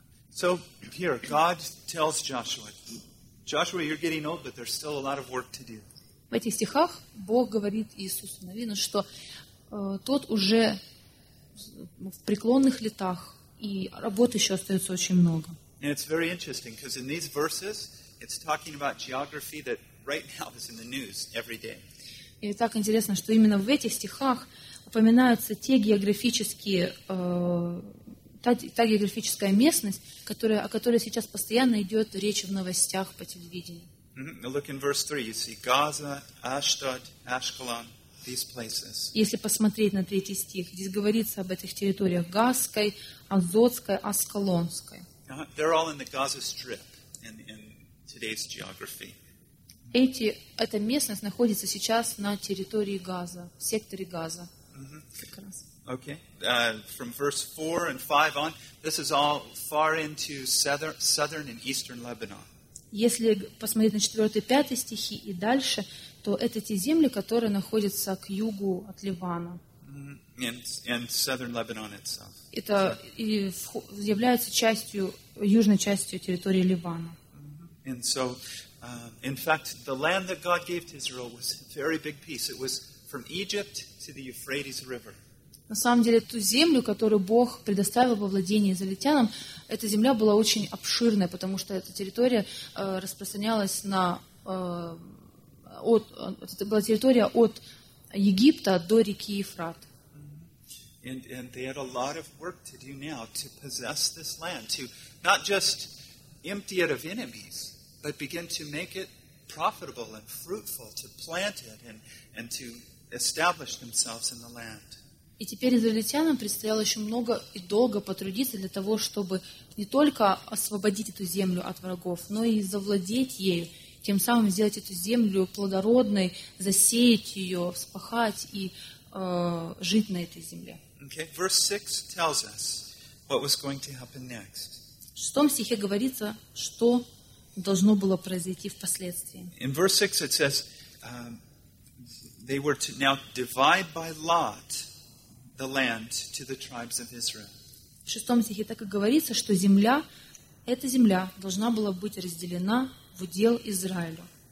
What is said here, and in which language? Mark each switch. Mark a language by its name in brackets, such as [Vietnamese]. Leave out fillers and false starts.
[English] So here, God tells Joshua, Joshua, you're getting old, but there's still a lot of work to do. [Russian] В этих стихах Бог говорит Иисусу Навину, что тот уже в преклонных летах, и работы еще остается очень много. [English] And it's very interesting because in these verses it's talking about geography that right now is in the news every day. [Russian] И так интересно, что именно в этих стихах упоминаются те географические та географическая местность, о которой сейчас постоянно идет речь в новостях по телевидению. [English] Look in verse 3, you see Gaza, Ashdod, Ashkelon, these places. [Russian] Если посмотреть на третий стих, здесь говорится об этих территориях: Газской, Азотской, Аскалонской. [English] They're all in the Gaza Strip in today's geography. [Russian] Эта местность находится сейчас на территории Газа, в секторе Газа. Как раз. [English] Okay, from verse 4 and 5 on, this is all far into southern and eastern Lebanon. [Russian] Если посмотреть на 4 и 5 стихи и дальше, то это те земли, которые находятся к югу от Ливана. [English] And southern Lebanon itself. [Russian] Это и является частью, южной частью территории Ливана. [English] And so, in fact, the land that God gave to Israel was a very big piece. It was from Egypt to the Euphrates River. [Russian] На самом деле, ту землю, которую Бог предоставил во владение израильтянам, эта земля была очень обширной, потому что эта территория распространялась это была территория от Египта до реки Евфрат. [English] And they had a lot of work to do now to possess this land, to not just empty it of enemies, but begin to make it profitable and fruitful, to plant it and to establish themselves in the land. [Russian] И теперь израильтянам предстояло еще много и долго потрудиться для того, чтобы не только освободить эту землю от врагов, но и завладеть ею, тем самым сделать эту землю плодородной, засеять ее, вспахать и жить на этой земле. [English] Okay. Verse 6 tells us what was going to happen next. [Russian] В 6 стихе говорится, что должно было произойти впоследствии. [English] In verse 6 it says they were to now divide by lot the land to the tribes of Israel. [Russian] В 6 стихе так и говорится, что земля, эта земля должна была быть разделена в удел Израилю.